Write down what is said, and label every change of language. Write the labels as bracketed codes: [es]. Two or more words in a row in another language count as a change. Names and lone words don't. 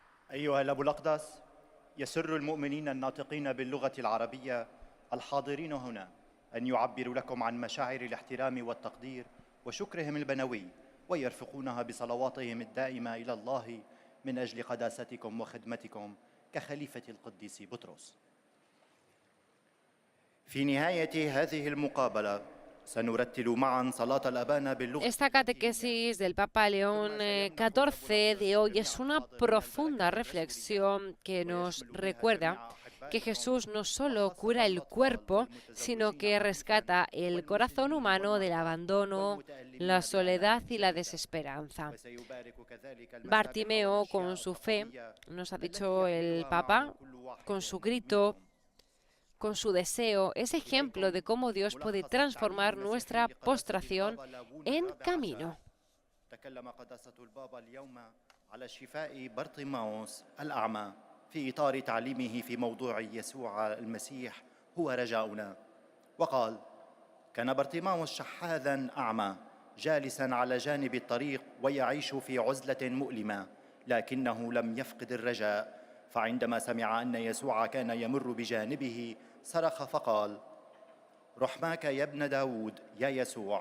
[ar] أيها الأب الأقدس، يسر المؤمنين الناطقين باللغة العربية الحاضرين هنا أن يعبروا لكم عن مشاعر الاحترام والتقدير وشكرهم البنوي، ويرفقونها بصلواتهم الدائمة إلى الله من أجل قداستكم وخدمتكم كخليفة القديس بطرس. في نهاية هذه المقابلة سنرتل معا صلاة الأبانا باللغة. [es] Esta catequesis del Papa León XIV de hoy es una profunda reflexión que nos recuerda que Jesús no solo cura el cuerpo, sino que rescata el corazón humano del abandono, la soledad y la desesperanza. Bartimeo, con su fe, nos ha dicho el Papa, con su grito, con su deseo, es ejemplo de cómo Dios puede transformar nuestra postración en camino. [ar] في إطار تعليمه في موضوع يسوع المسيح هو رجاؤنا، وقال: كان برطيماوس شحاذا أعمى جالسا على جانب الطريق ويعيش في عزلة مؤلمة، لكنه لم يفقد الرجاء، فعندما سمع أن يسوع كان يمر بجانبه صرخ فقال: رحماك يا ابن داود يا يسوع.